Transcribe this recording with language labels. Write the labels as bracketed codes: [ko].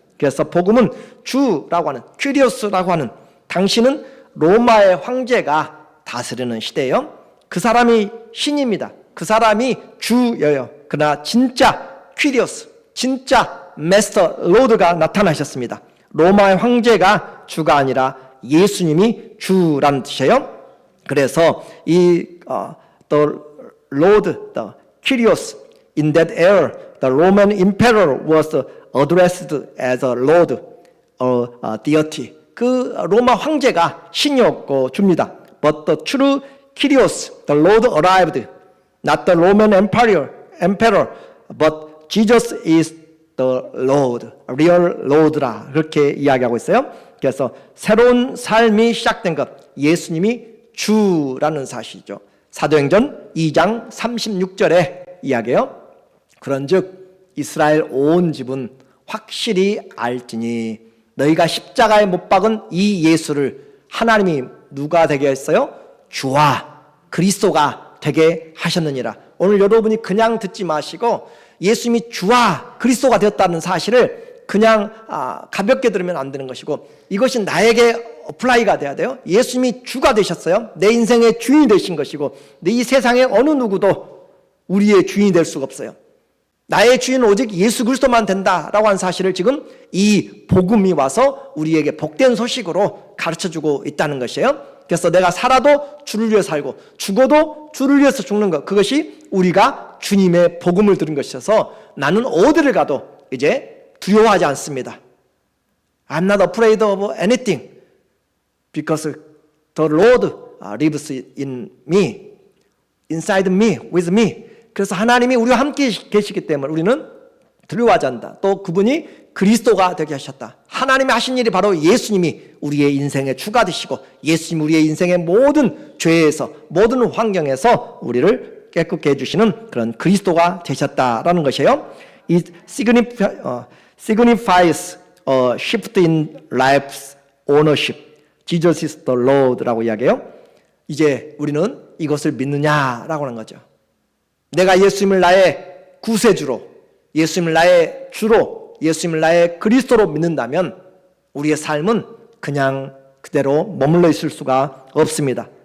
[ko] 그래서 복음은 주라고 하는, 큐리오스라고 하는, 당신은 로마의 황제가 다스리는 시대예요. 그 사람이 신입니다. 그 사람이 주여요. 그러나 진짜 퀴리오스, 진짜 메스터 로드가 나타나셨습니다. 로마의 황제가 주가 아니라 예수님이 주라는 뜻이에요. 그래서 이 [en] the Lord, the Kyrios, in that era, the Roman emperor was addressed as a Lord or deity. [ko] 그 로마 황제가 신이었고 주입니다. [en] But the true Kyrios, the Lord arrived. Not the Roman emperor, but Jesus is the Lord, real Lord라 [ko] 그렇게 이야기하고 있어요. 그래서 새로운 삶이 시작된 것, 예수님이 주라는 사실이죠. 사도행전 2장 36절에 이야기해요. 그런즉 이스라엘 온 집은 확실히 알지니 너희가 십자가에 못 박은 이 예수를 하나님이 누가 되게 했어요? 주와 그리스도가 되게 하셨느니라. 오늘 여러분이 그냥 듣지 마시고 예수님이 주와 그리스도가 되었다는 사실을 그냥 가볍게 들으면 안 되는 것이고 이것이 나에게 어플라이가 돼야 돼요. 예수님이 주가 되셨어요. 내 인생의 주인이 되신 것이고 이 세상에 어느 누구도 우리의 주인이 될 수가 없어요. 나의 주인은 오직 예수 그리스도만 된다라고 하는 사실을 지금 이 복음이 와서 우리에게 복된 소식으로 가르쳐주고 있다는 것이에요. 그래서 내가 살아도 주를 위해 살고 죽어도 주를 위해서 죽는 것, 그것이 우리가 주님의 복음을 들은 것이어서 나는 어디를 가도 이제 두려워하지 않습니다. [en] I'm not afraid of anything because the Lord lives in me, inside me, with me. [ko] 그래서 하나님이 우리와 함께 계시기 때문에 우리는 두려워하지 않는다. 또 그분이 그리스도가 되게 하셨다. 하나님이 하신 일이 바로 예수님이 우리의 인생의 주가 되시고 예수님 우리의 인생의 모든 죄에서 모든 환경에서 우리를 깨끗게 해주시는 그런 그리스도가 되셨다라는 것이에요. [en] It signifies a shift in life's ownership. Jesus is the Lord라고 [ko] 이야기해요. 이제 우리는 이것을 믿느냐라고 하는 거죠. 내가 예수님을 나의 구세주로, 예수님을 나의 주로, 예수님을 나의 그리스도로 믿는다면 우리의 삶은 그냥 그대로 머물러 있을 수가 없습니다.